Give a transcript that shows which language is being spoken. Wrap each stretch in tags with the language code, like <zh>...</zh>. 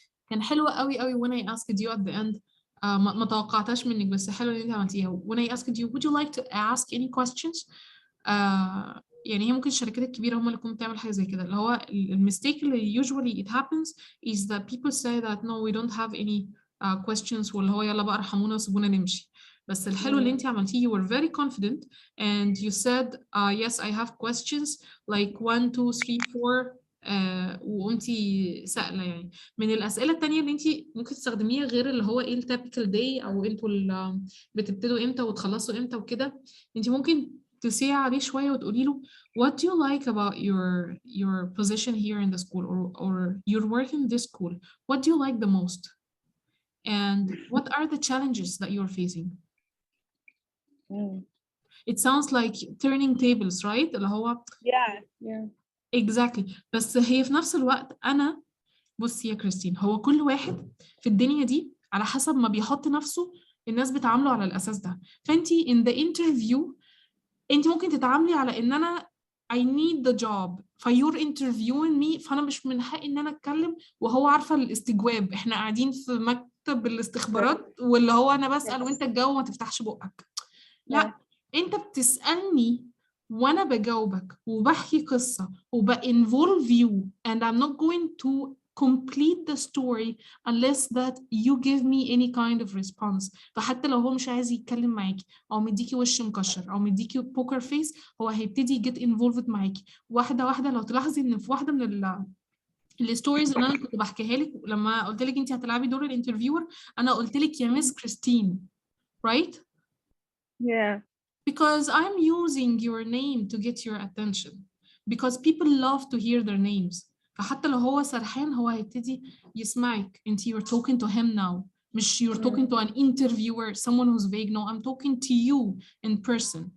<ar>كان حلو قوي قوي</ar> <en>when I asked you at the end.</en> <ar>ما توقعتهاش منك بس حلو ان انت عملتيها.</ar> <en>When I asked you would you like to ask any questions?</en> <ar>يعني هي ممكن الشركات الكبيرة هم اللي تكون بتعمل حاجة زي كده، اللي هو المistake اللي</ar> <en>usually it happens is that people say that no we don't have any questions</en> <ar>واللي هو يلا بقى ارحمونا وسيبونا نمشي. بس الحلو اللي انت عملتيه</ar> <en>you were very confident and you said yes I have questions like 1 2 3 4</en> <ar>وقمتي سائلة. يعني من الأسئلة التانية اللي انت ممكن تستخدميها غير اللي هو ايه التابيكال داي او انتوا بتبتدوا امتى وتخلصوا امتى وكده، انت ممكن تسيع عليه شوية وتقولي له</ar> <en>what do you like about your position here in the school or your work in this school? What do you like the most? And what are the challenges that you're facing? It sounds like turning tables, right?</en> <ar>اللي هو</ar> <en>Yeah. exactly.</en> <ar>بس هي في نفس الوقت أنا بصي يا كريستين، هو كل واحد في الدنيا دي على حسب ما بيحط نفسه الناس بتعامله على الأساس ده. فأنتي</ar> <en>in the interview</en> <ar>انت ممكن تتعاملي على ان انا</ar> <en>I need the job</en> <ar>فيور interviewing me فانا مش من حقي ان انا اتكلم وهو عارفه الاستجواب، احنا قاعدين في مكتب الاستخبارات واللي هو انا بسأل وانت تجاوب ما تفتحش بقك. لا انت بتسألني وانا بجاوبك وبحكي قصه وبinvolve</ar> <en>you and I'm not going to complete the story unless that you give me any kind of response.</en> <ar>فحتى لو هو مش عايز يتكلم معاكي او مديكي وش مكشر او مديكي بوكر فيس هو هيبتدي</ar> <en>get involved</en> <ar>معاكي واحده واحده. لو تلاحظي ان في واحده من الستوريز اللي انا كنت بحكيها لك لما قلت لك انت هتلعبي دور الانترفيور انا قلت لك يا مس كريستين right?</ar> <en>Yeah. Because I'm using your name to get your attention because people love to hear their names.</en> <ar>فحتى لو هو سرحان هو هيبتدي يسمعك انت</ar> <en>you're talking to him now مش you're talking to an interviewer someone who's vague. No, I'm talking to you in person.</en>